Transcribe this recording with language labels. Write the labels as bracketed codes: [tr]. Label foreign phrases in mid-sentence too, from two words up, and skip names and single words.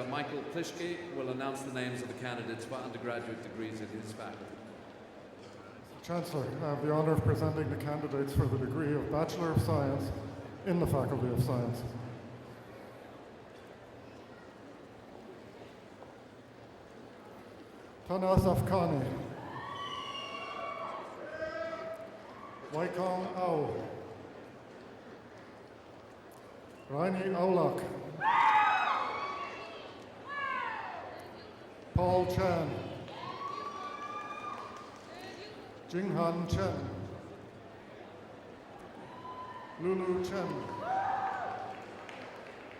[en] Michael Plischke, will announce the names of the candidates for undergraduate degrees in his faculty. Chancellor, I have the honour of presenting the candidates for the degree of Bachelor of Science in the Faculty of Science. Tanas Afghani, Waikong Au, Raini Aulak, Paul Chan, Jinghan Chen, Lulu Chen,